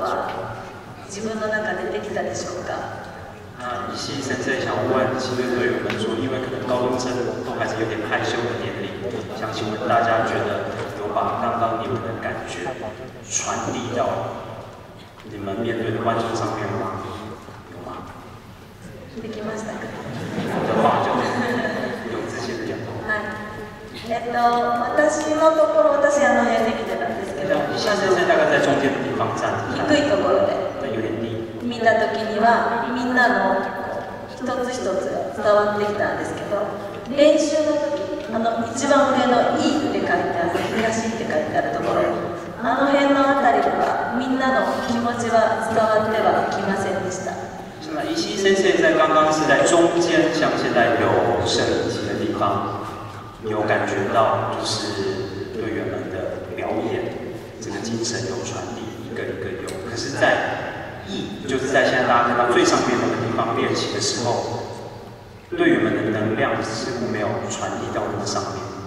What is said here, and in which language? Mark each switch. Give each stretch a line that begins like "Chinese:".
Japanese: は自分の中でできたでしょうか？
Chinese: 那一系先生想问旗队队友们说，因为可能高中生都还是有点害羞的年龄，想请问大家觉得有把刚刚你们的感觉传递到你们面对的观众上面吗？有吗？
Japanese: できましたか？
Chinese: 的话就有自信的讲头。
Japanese: はい。私のところ、私辺できてたんですけど、
Chinese: 一系先生大概在中间的地方站着，
Japanese: 低いところで
Chinese: 有点低。
Japanese: 見た時にはみんなの一つ一つが伝わってきたんですけど、練習の時一番上の「い」って書いてある、東って書いてあるところ、あの辺のあたりはみんなの気持ちは伝わってはきませんでした。
Chinese: 是吗？一系先生在刚刚是在中间，像现在有摄影机的地方，有感觉到就是队员们的表演，这个精神有传递，一个一个有。可是，在就是在现在大家看到最上面那个地方练习的时候，队员们的能量似乎没有传递到那个上面。